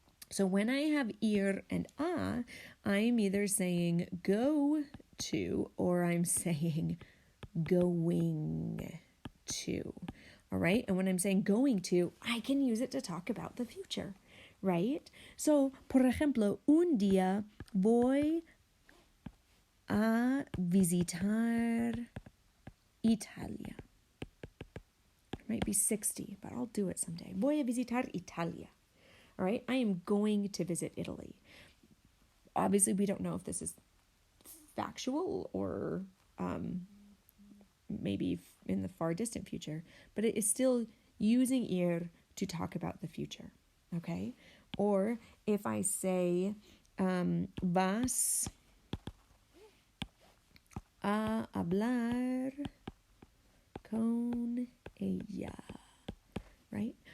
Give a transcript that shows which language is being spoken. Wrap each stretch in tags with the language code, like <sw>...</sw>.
<en>So when I have ir and a, I'm either saying go to or I'm saying going to. All right. And when I'm saying going to, I can use it to talk about the future, right?</en> <es>So, por ejemplo, un día voy a visitar Italia.</es> <en>It might be 60, but I'll do it someday. Voy a visitar Italia. All right. I am going to visit Italy. Obviously, we don't know if this is factual or maybe in the far distant future, but it is still using ir to talk about the future, okay? Or if I say vas a hablar con ella, right?</en>